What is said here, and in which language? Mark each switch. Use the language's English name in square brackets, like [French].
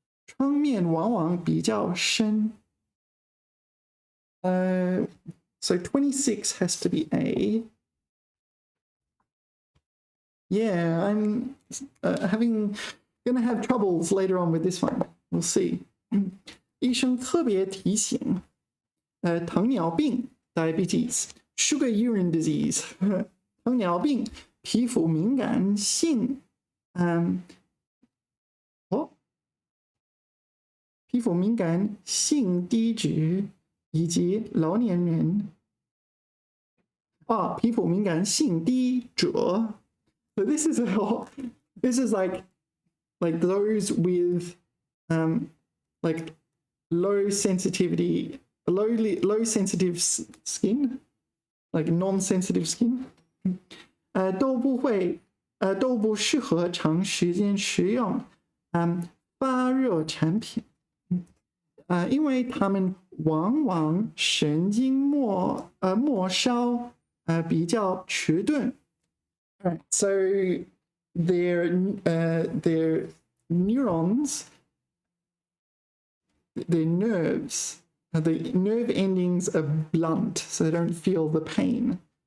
[Chinese] 创面往往比较深。 [English] So 26 has to be A. Yeah, I'm gonna have troubles later on with this one. We'll see. [Chinese] 医生特别提醒，糖尿病 [English] diabetes, sugar urine disease [Chinese] 糖尿病皮肤敏感性，皮肤敏感性低脂以及老年人。皮肤敏感性低者。 [English] So this is like those with like low sensitive skin, like non-sensitive skin, [Chinese] 都不适合长时间食用发热产品，因为它们往往神经末梢比较迟钝。 [English] Right, so their neurons, their nerves, the nerve endings are blunt, so they don't feel the pain.